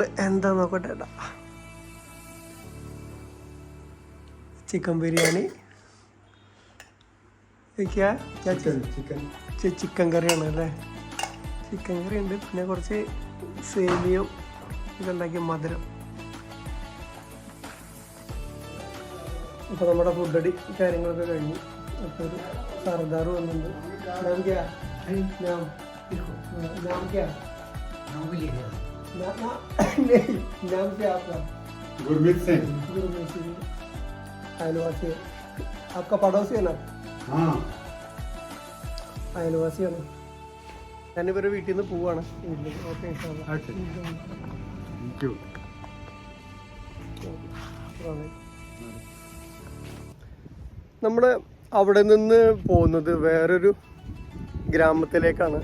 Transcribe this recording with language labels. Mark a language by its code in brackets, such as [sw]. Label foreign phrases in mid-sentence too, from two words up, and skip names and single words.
[ml] എന്താ നോക്കട്ടെ ഏട്ടാ. ചിക്കൻ ബിരിയാണി, ചിക്കൻ കറിയാണ് അല്ലേ. ചിക്കൻ കറി ഉണ്ട്, പിന്നെ കുറച്ച് സേമിയോ ഒക്കെ ഉണ്ടാക്കിയ മധുരം. അപ്പോൾ നമ്മുടെ ഫുഡടി കാര്യങ്ങളൊക്കെ കഴിഞ്ഞു. അപ്പോൾ ഒരു സർദാർ വന്നിട്ടുണ്ട്. [hi] नाम क्या है? नाम क्या? नाम क्या आपका? गुरमीत सिंह। गुरमीत सिंह अयलवासी। आपका पड़ोसी है ना? हाँ, [ml] അയൽവാസിയാണ്. ഞാനിവരുടെ വീട്ടിൽ നിന്ന് പോവാണ്. നമ്മുടെ അവിടെ നിന്ന് പോകുന്നത് വേറൊരു ഗ്രാമത്തിലേക്കാണ്.